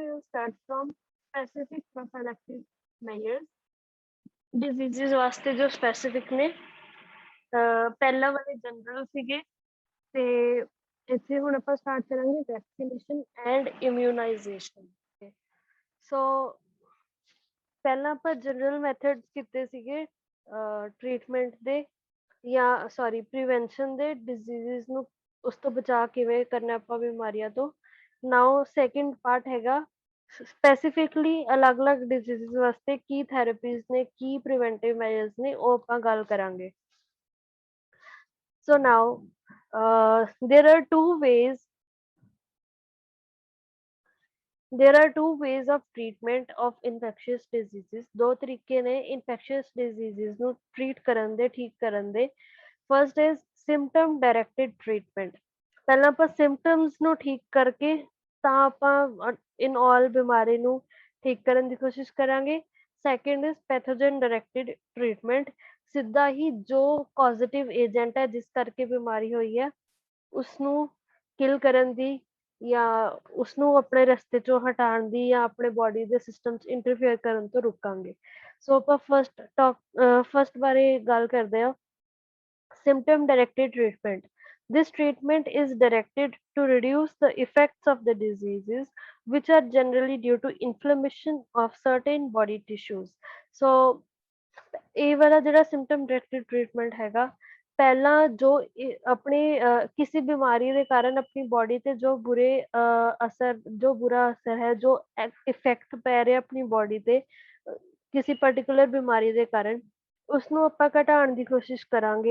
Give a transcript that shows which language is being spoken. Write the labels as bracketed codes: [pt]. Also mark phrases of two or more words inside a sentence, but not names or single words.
[en] start from specific prophylactic measures. [pa] Diseases ਵਾਸਤੇ ਜੋ specific ਨੇ ਪਹਿਲਾਂ ਵਾਲੇ ਜਨਰਲ ਸੀਗੇ ਤੇ ਇੱਥੇ ਹੁਣ ਆਪਾਂ ਸਟਾਰਟ ਕਰਾਂਗੇ [en] vaccination and immunization. [pa] ਸੋ ਪਹਿਲਾਂ ਆਪਾਂ [en] general methods [pa] ਕੀਤੇ ਸੀਗੇ ਟ੍ਰੀਟਮੈਂਟ ਦੇ ਜਾਂ [en] sorry prevention [pa] ਦੇ ਡਿਜ਼ੀਜ਼ਸ ਨੂੰ ਉਸ ਤੋਂ ਬਚਾ ਕਿਵੇਂ ਕਰਨਾ ਆਪਾਂ ਬਿਮਾਰੀਆਂ ਤੋਂ। [en] now second part [pa] ਹੈਗਾ ਸਪੈਸੀਫਿਕਲੀ ਅਲੱਗ-ਅਲੱਗ ਡਿਜ਼ੀਜ਼ਸ ਵਾਸਤੇ ਕੀ ਥੈਰੇਪੀਜ਼ ਨੇ ਕੀ [en] preventive measures [pa] ਨੇ ਉਹ ਆਪਾਂ ਗੱਲ ਕਰਾਂਗੇ। [en] so now there are two ways of treatment of infectious diseases। [pa] ਦੋ ਤਰੀਕੇ ਨੇ [en] infectious diseases [pa] ਨੂੰ treat ਕਰਨ ਦੇ ਠੀਕ ਕਰਨ ਦੇ। [en] First is symptom directed treatment। [pa] ਪਹਿਲਾਂ ਆਪਾਂ symptoms ਨੂੰ ਠੀਕ ਕਰਕੇ ਤਾਂ ਆਪਾਂ [en] in all [pa] ਬਿਮਾਰੀ ਨੂੰ ਠੀਕ ਕਰਨ ਦੀ ਕੋਸ਼ਿਸ਼ ਕਰਾਂਗੇ। [en] Second is pathogen directed treatment। [pa] ਸਿੱਧਾ ਹੀ ਜੋ [en] causative agent [pa] ਹੈ ਜਿਸ ਕਰਕੇ ਬਿਮਾਰੀ ਹੋਈ ਹੈ ਉਸਨੂੰ kill ਕਰਨ ਦੀ ਜਾਂ ਉਸਨੂੰ ਆਪਣੇ ਰਸਤੇ ਚੋਂ ਹਟਾਉਣ ਦੀ ਜਾਂ ਆਪਣੇ ਬੋਡੀ ਦੇ ਸਿਸਟਮ 'ਚ ਇੰਟਰਫੇਅਰ ਕਰਨ ਤੋਂ ਰੋਕਾਂਗੇ। ਸੋ ਆਪਾਂ ਫਸਟ ਬਾਰੇ ਗੱਲ ਕਰਦੇ ਹਾਂ [en] symptom directed treatment। This treatment is directed to reduce the effects of the diseases which are generally due to inflammation of certain body tissues। [pa] So ਇਹ ਵਾਲਾ ਜਿਹੜਾ [en] symptom directed treatment [pa] ਹੈਗਾ ਪਹਿਲਾਂ ਜੋ ਆਪਣੀ ਕਿਸੇ ਬਿਮਾਰੀ ਦੇ ਕਾਰਨ ਆਪਣੀ ਬੋਡੀ ਤੇ ਜੋ ਬੁਰਾ ਅਸਰ ਹੈ ਜੋ ਇਫੈਕਟ ਪੈ ਰਿਹਾ ਆਪਣੀ ਬੋਡੀ ਤੇ ਕਿਸੇ ਪਾਰਟਿਕੂਲਰ ਬਿਮਾਰੀ ਦੇ ਕਾਰਨ ਉਸਨੂੰ ਆਪਾਂ ਘਟਾਉਣ ਦੀ ਕੋਸ਼ਿਸ਼ ਕਰਾਂਗੇ।